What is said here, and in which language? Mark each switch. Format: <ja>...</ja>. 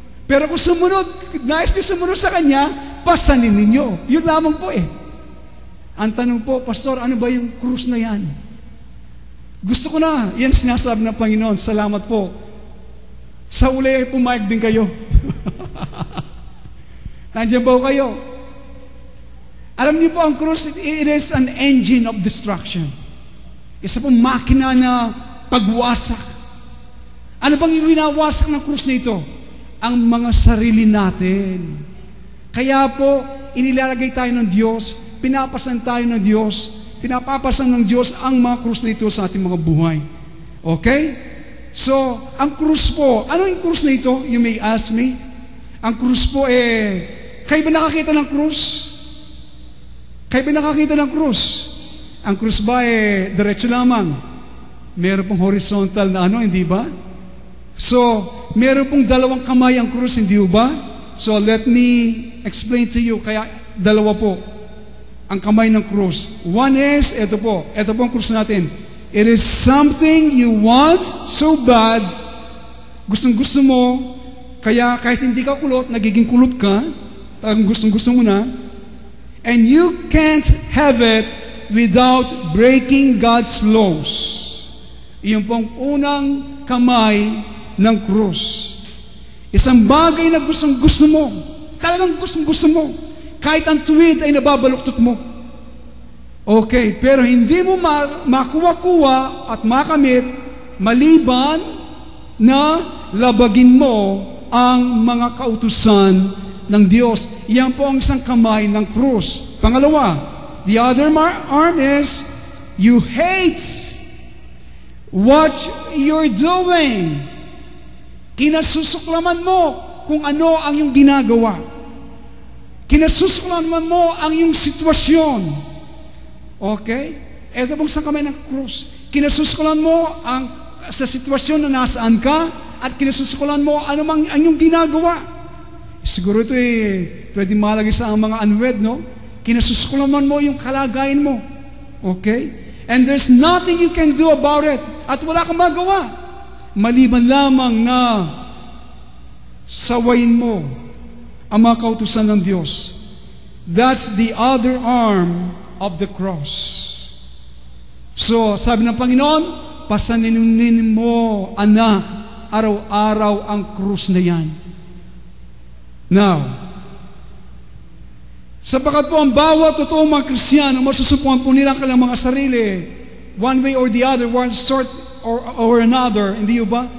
<tl>Pero kung nais niyo sumunod sa Kanya, pasanin ninyo. Yun lamang po eh. Ang tanong po, Pastor, ano ba yung krus na yan? Gusto ko na. Yan sinasabi ng Panginoon. Salamat po. Sa uli ay pumayag din kayo. Nandiyan ba kayo? Alam niyo po, ang krus,</tl> <en>it is an engine of destruction.</en> <tl>Isa pong makina na pagwasak. Ano bang winawasak ng krus na ito? Ang mga sarili natin. Kaya po, inilalagay tayo ng Diyos, pinapasan tayo ng Diyos, pinapapasan ng Diyos ang mga krus na ito sa ating mga buhay. Okay? So, ang krus po, ano yung krus na ito?</tl> <en>You may ask me.</en> <tl>Ang krus po kayo ba nakakita ng krus? Kayo ba nakakita ng krus? Ang krus ba diretso lamang? Meron pong horizontal na hindi ba? So, meron pong dalawang kamay ang krus, hindi ba?</tl> <en>So, let me explain to you.</en> <tl>Kaya, dalawa po ang kamay ng krus.</tl> <en>One is,</en> <tl>ito po ang krus natin.</tl> <en>It is something you want so bad,</en> <tl>gustong-gusto mo, kaya kahit hindi ka kulot, nagiging kulot ka, talagang gustong-gusto mo na,</tl> <en>and you can't have it without breaking God's laws.</en> <tl>Iyon pong unang kamay ng krus. Isang bagay na gustong-gusto mo, talagang gustong-gusto mo, kahit ang tuwid ay nababaluktot mo. Okay, pero hindi mo makuha-kuha at makamit maliban na labagin mo ang mga kautusan ng Diyos. Iyan po ang isang kamay ng krus.</tl> <en>Pangalawa, the other arm is you hate what you're doing.</en> <tl>Kinasusuklaman mo kung ano ang iyong ginagawa. Kinasusuklaman mo ang iyong sitwasyon. Okay? Ito pong isang kamay ng krus. Kinasusuklaman mo sa sitwasyon na nasaan ka at kinasusuklaman mo ano mang ang iyong ginagawa. Siguro ito pwede malagay sa mga unwed, no? Kinasusuklaman mo yung kalagayan mo. Okay?</tl> <en>And there's nothing you can do about it.</en> <tl>At wala kang magawa. Maliban lamang na sawayin mo ang mga kautusan ng Diyos.</tl> <en>That's the other arm of the cross.</en> <tl>So, sabi ng Panginoon, pasaninin mo, anak, araw-araw ang krus na yan. Now, sapagkat po ang bawat totoong mga Kristiyano, masusupuan po nila ang kanilang mga sarili,</tl> <en>one way or the other, one sort or another,</en> <tl>hindi ba?</tl>